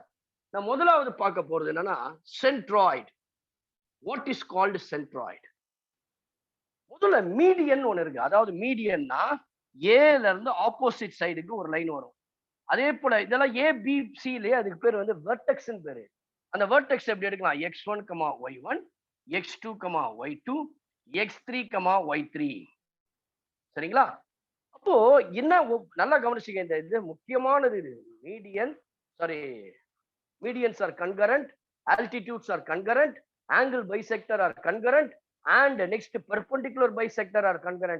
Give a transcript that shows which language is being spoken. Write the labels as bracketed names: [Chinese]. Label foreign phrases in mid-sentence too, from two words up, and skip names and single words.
[Tamil] நான் முதலாவது பார்க்க போறது என்னன்னா சென்ட்ராய்டு. [English] what is called centroid? [Tamil] முதல்ல மீடியன் ஒண்ணு இருக்கு. அதாவது மீடியன்னா ஏல இருந்து [English] opposite side [Tamil] ஒரு லைன் வரும். அதே போல இதெல்லாம் ஏபிசிலே அதுக்கு பேர் வந்து வெர்டெக்ஸ்னு பேரு. அந்த வெர்டெக்ஸ் எப்படி எடுக்கலாம், x1, y1, x2, y2, x3, y3. சரிங்களா? அப்போ என்ன, நல்லா கவனிச்சுக்க, இந்த இது முக்கியமானது. [English] இது median, sorry, medians are concurrent, altitudes are concurrent, angle bisector are concurrent, and next perpendicular bisector are concurrent.